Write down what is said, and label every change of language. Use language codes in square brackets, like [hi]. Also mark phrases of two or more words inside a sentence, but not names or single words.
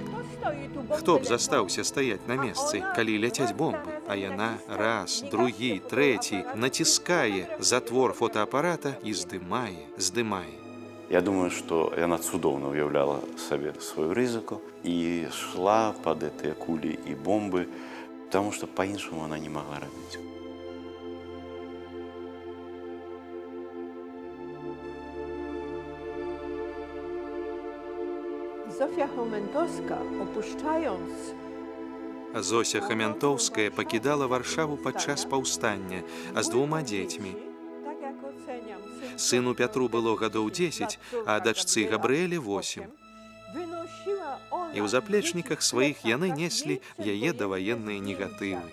[be] Хто б застаўся стаяць на месцы, калі ляцяць бомбы, а яна раз, другі, трэці націскае затвор фотоапарата і здымае. Я думаю, што яна цудоўна уяўляла сабе сваю рызыку і шла пад гэтыя кулі і бомбы, таму што па-іншаму она не магла рабіць. [pl] Zofia Chomentowska, opuszczając [be] Зося Хамянтоўская пакідала Варшаву падчас паўстання, а з 2 дзецьмі. Сыну Пятру было гадоў 10, а дачцы Габрыэле 8. І ў заплечніках сваіх яны неслі яе даваенныя негатывы.